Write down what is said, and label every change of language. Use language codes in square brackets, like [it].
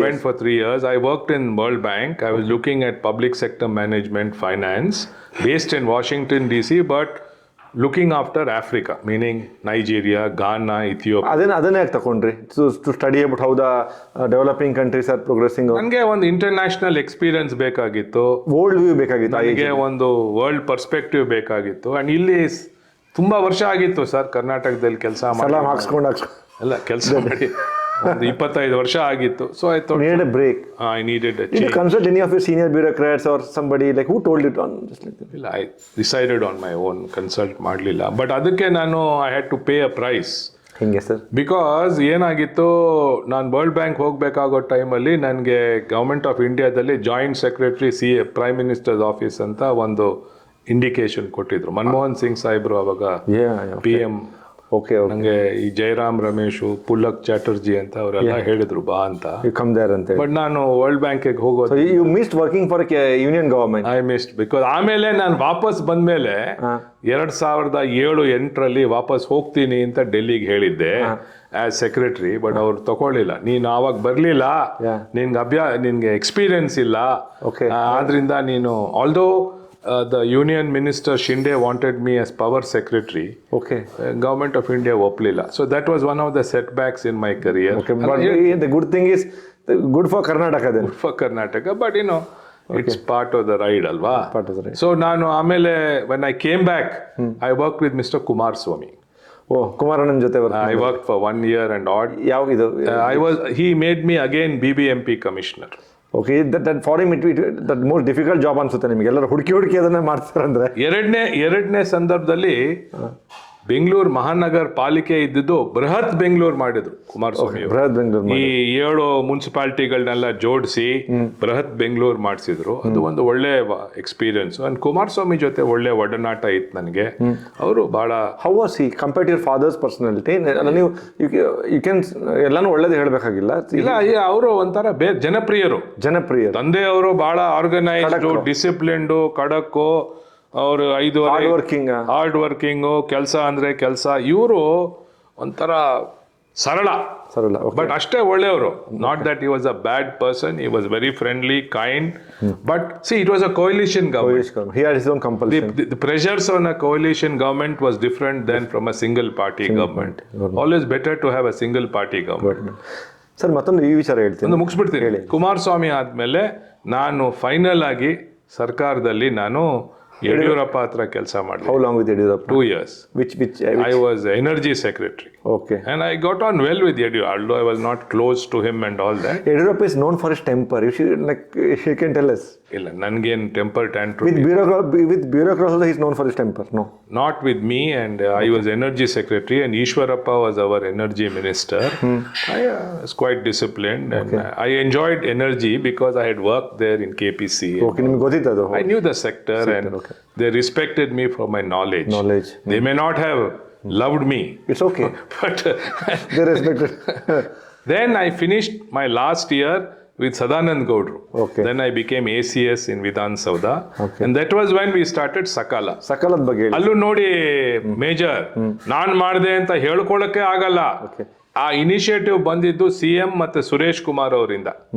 [en] I went for 3 years. I worked in World Bank. I was looking at public sector management, finance, based in Washington, D.C., but looking after Africa, meaning Nigeria, Ghana, Ethiopia. [kn] ಅದನ್ನೇ ಯಾಕೆ ತಗೊಂಡ್ರಿ? [en] To study about how the developing countries are progressing? [kn] ನನಗೆ ಒಂದು international experience ಬೇಕಾಗಿತ್ತು. World view ಬೇಕಾಗಿತ್ತು. ನನಗೆ ಒಂದು world perspective ಬೇಕಾಗಿತ್ತು. ಅಂಡ್ ಇಲ್ಲಿ ತುಂಬಾ ವರ್ಷ ಆಗಿತ್ತು ಸರ್ ಕರ್ನಾಟಕದಲ್ಲಿ ಕೆಲಸ ಮಾಡಿ. ಎಲ್ಲ ಕೆಲಸ ಮಾಡಿ 25 ವರ್ಷ ಆಗಿತ್ತು. [en] So I thought needed a break. I needed a change. Did you consult any of your senior bureaucrats or somebody, like who told you on just like that? [kn] ಇಲ್ಲ, [en] I decided on my own, consult [kn] ಮಾಡಲಿಲ್ಲ. [en] but [kn] ಅದಕ್ಕೆ [en] I had to pay a price. [kn] ಹೆಂಗೆ sir? Because ಏನಾಗಿತ್ತು, ನಾನು world bank ಹೋಗ್ಬೇಕಾಗೋ ಟೈಮಲ್ಲಿ ನನಗೆ government of ಇಂಡಿಯಾದಲ್ಲಿ joint secretary prime ministers office ಅಂತ ಒಂದು ಇಂಡಿಕೇಶನ್ ಕೊಟ್ಟಿದ್ರು. ಮನಮೋಹನ್ ಸಿಂಗ್ ಸಾಹೇಬ್ರು ಅವಾಗ PM. ನಂಗೆ ಈ ಜಯರಾಮ್ ರಮೇಶು, ಪುಲ್ಲಕ್ ಚಾಟರ್ಜಿ ಅಂತ ಅವರೆಲ್ಲ ಹೇಳಿದ್ರು ಬಾ ಅಂತ. ಬಟ್ ನಾನು ವರ್ಲ್ಡ್ ಬ್ಯಾಂಕಿಗೆ ಹೋಗೋದು. [en] You missed working for union government? I missed [kn] because ಆಮೇಲೆ ನಾನು ವಾಪಸ್ ಬಂದ್ಮೇಲೆ 2007-8 ವಾಪಸ್ ಹೋಗ್ತೀನಿ ಅಂತ ಡೆಲ್ಲಿಗೆ ಹೇಳಿದ್ದೆ [en] As secretary. [kn] ಬಟ್ ಅವ್ರು ತಗೊಳ್ಳಿಲ್ಲ. ನೀನು ಆವಾಗ ಬರ್ಲಿಲ್ಲ, ನಿನ್ಗೆ ಎಕ್ಸ್ಪೀರಿಯನ್ಸ್ ಇಲ್ಲ, ಆದ್ರಿಂದ ನೀನು although [en] the Union Minister Shinde wanted me as power secretary. Government of India [kn] ಒಪ್ಪಲಿಲ್ಲ. [en] So that was one of the setbacks in my career. But the good thing is good for Karnataka then. Good for Karnataka, but it's part of the ride alva. So [kn] ನಾನು ಆಮೇಲೆ [en] when I came back, I worked with Mr. Kumaraswamy. [kn] ಕುಮಾರಣ್ಣನ ಜೊತೆ [en] I worked for 1 year and odd. [kn] ಯಾವಾಗಿದು? [en] He made me again BBMP commissioner. that for him that most difficult job [kn] ಅನ್ಸುತ್ತೆ ನಿಮಗೆ. ಎಲ್ಲರೂ ಹುಡುಕಿ ಅದನ್ನ ಮಾಡ್ತಾರೆ ಅಂದ್ರೆ. ಎರಡನೇ ಸಂದರ್ಭದಲ್ಲಿ ಬೆಂಗಳೂರು ಮಹಾನಗರ ಪಾಲಿಕೆ ಇದ್ದಿದ್ದು ಬೃಹತ್ ಬೆಂಗಳೂರು ಮಾಡಿದ್ರು ಕುಮಾರಸ್ವಾಮಿ. ಈ 7 ಮುನ್ಸಿಪಾಲಿಟಿಗಳನ್ನೆಲ್ಲ ಜೋಡಿಸಿ ಬೃಹತ್ ಬೆಂಗಳೂರು ಮಾಡಿಸಿದ್ರು. ಅದು ಒಂದು ಒಳ್ಳೆ ಎಕ್ಸ್ಪೀರಿಯನ್ಸ್. ಅಂಡ್ ಕುಮಾರಸ್ವಾಮಿ ಜೊತೆ ಒಳ್ಳೆ ಒಡನಾಟ ಇತ್ತು ನನಗೆ. ಅವರು ಬಹಳ. [en] How was he compared to your father's personality? [kn] ನೀವು [en] you can [kn] ಎಲ್ಲಾನು ಒಳ್ಳೇದು ಹೇಳಬೇಕಾಗಿಲ್ಲ. ಇಲ್ಲ, ಅವರು ಒಂಥರ ಜನಪ್ರಿಯರು. ತಂದೆಯವರು ಬಹಳ ಆರ್ಗನೈಸ್ಡ್, ಡಿಸಿಪ್ಲಿನ್ಡ್, ಖಡಕ್ಕು. ಅವರು 5 ಹಾರ್ಡ್ ವರ್ಕಿಂಗು, ಕೆಲಸ ಅಂದ್ರೆ ಕೆಲಸ. ಇವರು ಒಂಥರ ಸರಳ. ಬಟ್ ಅಷ್ಟೇ ಒಳ್ಳೆಯವರು. [en] Not that he was a bad person. He was very friendly, kind. But it was a coalition government. He had his own compulsion. The pressures on a coalition government was different than from a single party government. Always better to have a single party government. [kn] Sir, ಮತ್ತೊಂದು ಈ ವಿಚಾರ ಹೇಳ್ತೀನಿ, ಮುಗಿಸ್ಬಿಡ್ತೀನಿ. ಕುಮಾರಸ್ವಾಮಿ ಆದ್ಮೇಲೆ ನಾನು final ಆಗಿ ಸರ್ಕಾರದಲ್ಲಿ ನಾನು ಯಡಿಯೂರಪ್ಪ ಹತ್ರ ಕೆಲಸ ಮಾಡಿದೆ [en] How long with Yediyurappa? 2 years. Which I was energy secretary. Okay. And I got on well with Yediyurappa, although I was not close to him and all that. Yediyurappa is known for his temper. You should, like, you can tell us. [kn] ಇಲ್ಲ ನನ್ಗೇನು temper ಟ್ಯಾಂಟ್ರಮ್ [en] With bureaucrats also, he's known for his temper. No. not with me, and I was energy secretary and Ishwarappa was our energy minister. I was quite disciplined and I enjoyed energy because I had worked there in KPC. [kn] Okay, ನಿಮ್ಗೆ ಗೊತ್ತಿತ್ತು ಅದು. [en] I knew the sector and they respected me for my knowledge. They may not have loved me, It's okay. but They respected. then I finished my last year with Sadanand Gaudru. Okay. Then I became ACS in Vidhan Sauda. Okay. And that was when we started Sakala. [kn] ಸಕಾಲದ ಬಗ್ಗೆ ಹೇಳಿ. ಅಲ್ಲೂ ನೋಡಿ major ನಾನ್ ಮಾಡ್ದೆ ಅಂತ ಹೇಳ್ಕೊಳಕ್ಕೆ ಆಗಲ್ಲ. [en] Okay. [kn] ಆ initiative ಬಂದಿದ್ದು CM ಮತ್ತೆ ಸುರೇಶ್ ಕುಮಾರ್ ಅವರಿಂದ.